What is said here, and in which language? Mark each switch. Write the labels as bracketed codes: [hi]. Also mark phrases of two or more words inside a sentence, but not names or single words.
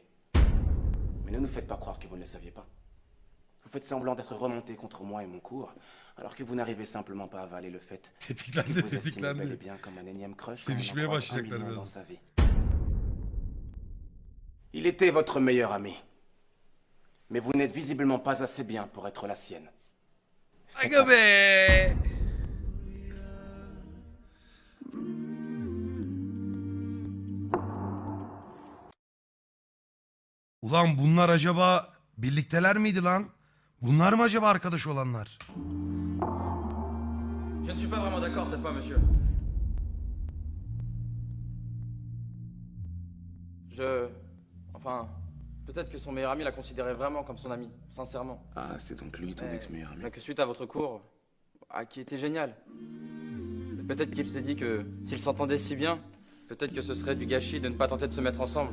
[fr] Mais ne nous faites pas croire que vous ne le saviez pas. Vous faites semblant d'être remonté contre moi et mon cours, alors que vous n'arrivez simplement pas à avaler le fait que vous estimez bel et bien comme un énième crush quand on en croise un million dans sa vie. Il était votre meilleur ami. Mais vous n'êtes visiblement pas assez bien pour être la sienne. [tr] Aga be! Ulan bunlar acaba birlikteler miydi lan? Bunlar mı acaba arkadaş olanlar? [fr] Je ne suis pas vraiment d'accord cette fois, monsieur. Enfin, peut-être que son meilleur ami la considérait vraiment comme son ami, sincèrement. Ah, c'est donc lui, ton ex-meilleur ami. Que suite à votre cours, qui était génial. Peut-être qu'il s'est dit que s'ils s'entendaient si bien, peut-être que ce serait du gâchis de ne pas tenter de se mettre ensemble.